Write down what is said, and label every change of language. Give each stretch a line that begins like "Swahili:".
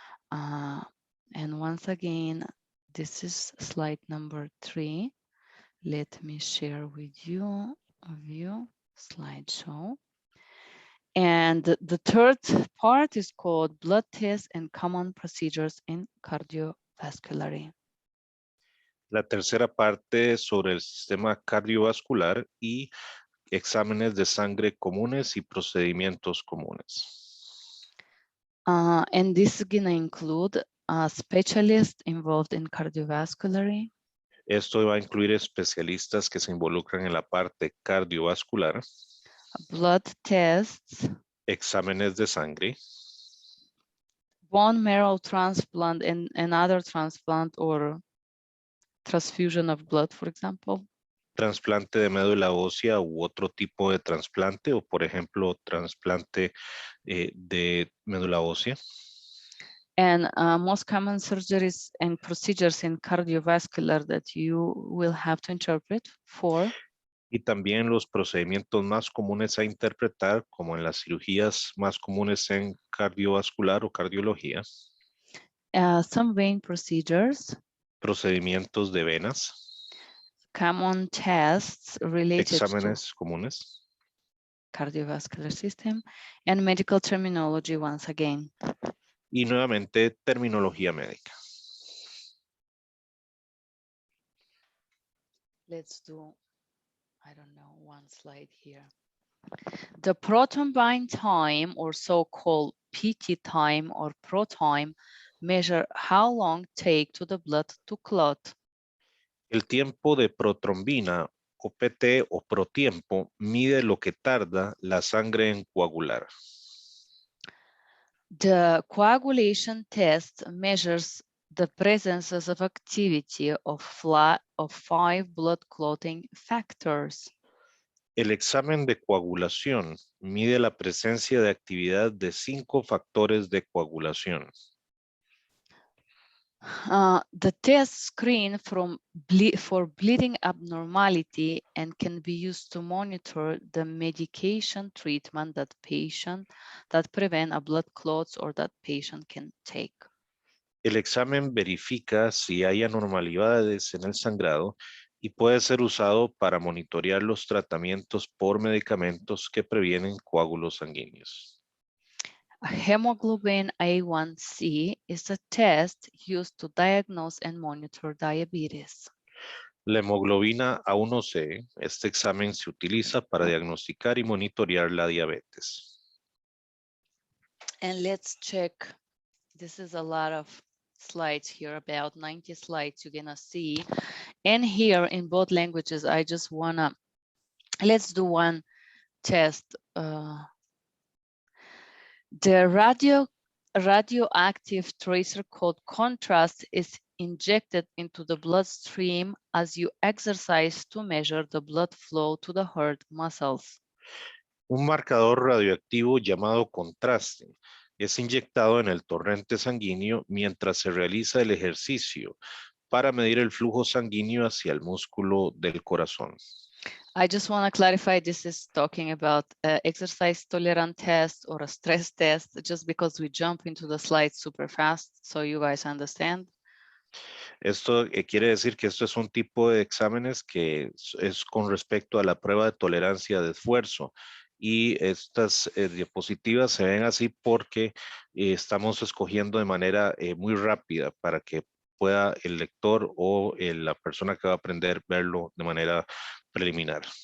English: And once again, this is slide number 3. Let me share with you a view slideshow. And the third part is called blood tests and common procedures in cardiovascular.
Spanish: La tercera parte sobre el sistema cardiovascular y exámenes de sangre comunes y procedimientos comunes.
English: And this is going to include a specialist involved in cardiovascular.
Spanish: Esto va a incluir especialistas que se involucran en la parte cardiovascular,
English: Blood tests,
Spanish: exámenes de sangre,
English: bone marrow transplant, and another transplant or transfusion of blood, for example.
Spanish: trasplante de médula ósea u otro tipo de trasplante, o por ejemplo, trasplante de médula ósea.
English: And most common surgeries and procedures in cardiovascular that you will have to interpret for.
Spanish: Y también los procedimientos más comunes a interpretar, como en las cirugías más comunes en cardiovascular o cardiología.
English: Some vein procedures.
Spanish: Procedimientos de venas.
English: Common tests related to
Spanish: Exámenes comunes.
English: cardiovascular system. And medical terminology once again.
Spanish: Y nuevamente, terminología médica.
English: Let's do, I don't know, one slide here. The proton bind time, or so-called PT time or pro time, measure how long take to the blood to clot.
Spanish: El tiempo de protrombina o PT o protiempo mide lo que tarda la sangre en coagular.
English: The coagulation test measures the presence of activity of 5 blood clotting factors.
Spanish: El examen de coagulación mide la presencia de actividad de 5 factores de coagulación.
English: The test screen for bleeding abnormality and can be used to monitor the medication treatment that prevent a blood clots or that patient can take.
Spanish: El examen verifica si hay anormalidades en el sangrado y puede ser usado para monitorear los tratamientos por medicamentos que previenen coágulos sanguíneos.
English: Hemoglobin A1C is a test used to diagnose and monitor diabetes.
Spanish: La hemoglobina A1C, este examen se utiliza para diagnosticar y monitorear la diabetes.
English: And let's check. This is a lot of slides here, about 90 slides you're gonna see. And here in both languages, I just wanna, let's do one test. The radioactive tracer called contrast is injected into the bloodstream as you exercise to measure the blood flow to the heart muscles.
Spanish: Un marcador radioactivo llamado contraste es inyectado en el torrente sanguíneo mientras se realiza el ejercicio para medir el flujo sanguíneo hacia el músculo del corazón.
English: I just want to clarify, this is talking about exercise tolerant test or a stress test, just because we jump into the slides super fast, so you guys understand.
Spanish: Esto quiere decir que esto es un tipo de exámenes que es con respecto a la prueba de tolerancia de esfuerzo. Y estas diapositivas se ven así porque estamos escogiendo de manera muy rápida para que pueda el lector o la persona que va a aprender verlo de manera preliminar.